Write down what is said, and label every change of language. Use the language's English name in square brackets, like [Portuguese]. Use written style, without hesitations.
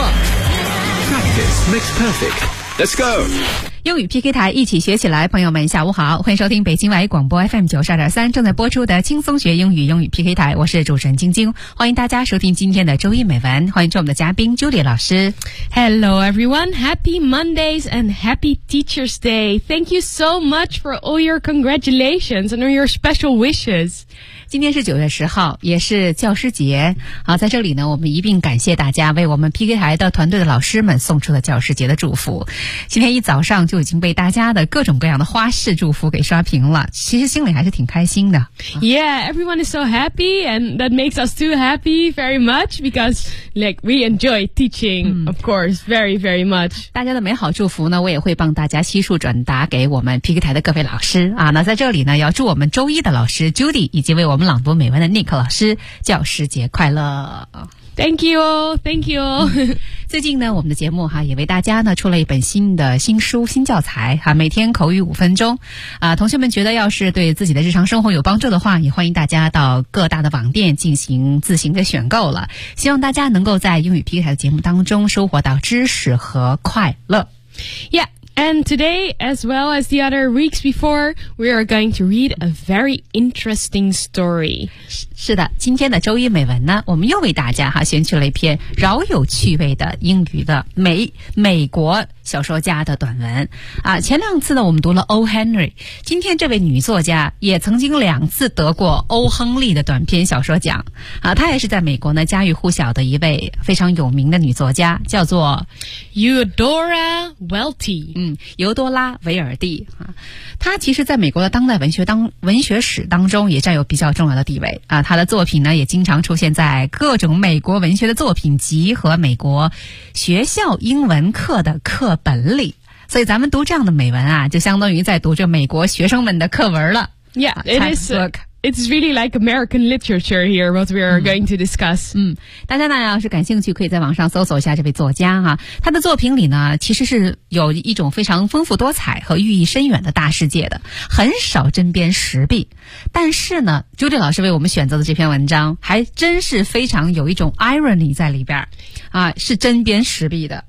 [English] Practice makes perfect. Let's go. [Chinese] 英语 PK 台，一起学起来。朋友们下午好，欢迎收听北京外语广播 FM 92.3正在播出的轻松学英语，英语 PK 台，我是主持人晶晶，欢迎大家收听今天的周一美文，欢迎做我们的嘉宾 Julie 老师。 [English] Hello everyone, Happy Mondays and Happy Teacher's Day. Thank you so much for all your congratulations and all your special wishes. [Chinese] 今天是9月10号，也是教师节。好，在这里呢，我们一并感谢大家为我们 PK 台的团队的老师们送出了教师节的祝福。今天一早上就已经被大家的各种各样的花式祝福给刷屏了，其实心里还是挺开心的。 [English] Yeah, everyone is so happy, and that makes us too happy very much because, like, we enjoy teaching, of course, very, very much. [Chinese] 大家的美好祝福呢，我也会帮大家悉数转达给我们 PK 台的各位老师啊。那在这里呢，要祝我们周一的老师 Judy 以及为我们朗读美文的 Nick 老师教师节快乐。 [English] Thank you, thank you. [Chinese] 最近呢，我们的节目哈也为大家呢出了一本新的新书新教材哈，每天口语5分钟啊。同学们觉得要是对自己的日常生活有帮助的话，也欢迎大家到各大的网店进行自行的选购了。希望大家能够在英语 PK 台的节目当中收获到知识和快乐。 [English] Yeah, and today as well as the other weeks before, we are going to read a very interesting story. [Chinese] 是的，今天的周一美文呢，我们又为大家哈选取了一篇饶有趣味的英语的美国小说家的短文啊。前两次呢，我们读了 O. Henry， 今天这位女作家也曾经两次得过欧亨利的短篇小说奖啊。她也是在美国呢家喻户晓的一位非常有名的女作家，叫做 [English] Eudora Welty， [Chinese] 尤多拉·韦尔蒂啊。她其实在美国的当代文学史当中也占有比较重要的地位啊。他的作品呢也经常出现在各种美国文学的作品集和美国学校英文课的课本里，所以咱们读这样的美文啊，就相当于在读着美国学生们的课文了。 [English] Yeah, it is It's really like American literature here, what we are going to discuss. [Chinese] 大家呢要是感兴趣可以在网上搜索一下这位作家啊。他的作品里呢其实是有一种非常丰富多彩和寓意深远的大世界的，很少针砭时弊。但是呢，朱迪老师为我们选择的这篇文章还真是非常有一种 irony 在里边啊，是针砭时弊的。